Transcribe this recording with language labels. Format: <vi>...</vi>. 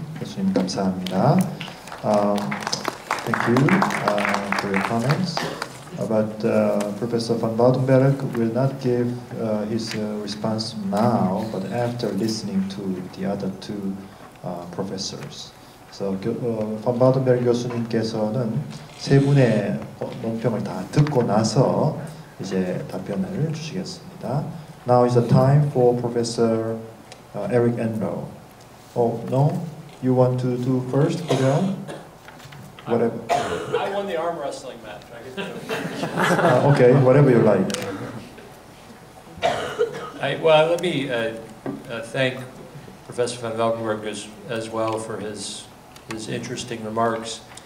<ko>교수님 감사합니다.</ko> <en>Thank you for your comments. But Professor van Woudenberg will not give his response now, but after listening to the other two professors.</en> <ko>그래서 van Woudenberg 교수님께서는 세 분의 논평을 다 듣고 나서 이제 답변을 주시겠습니다.</ko> <en>Now is the time for Professor Eric Enro. Oh no, you want to do first, Gabriel? Whatever. I won the arm wrestling match. I get to do it. Okay, whatever you like. Well, let me thank Professor van Valkenburg as well for his interesting remarks.</en>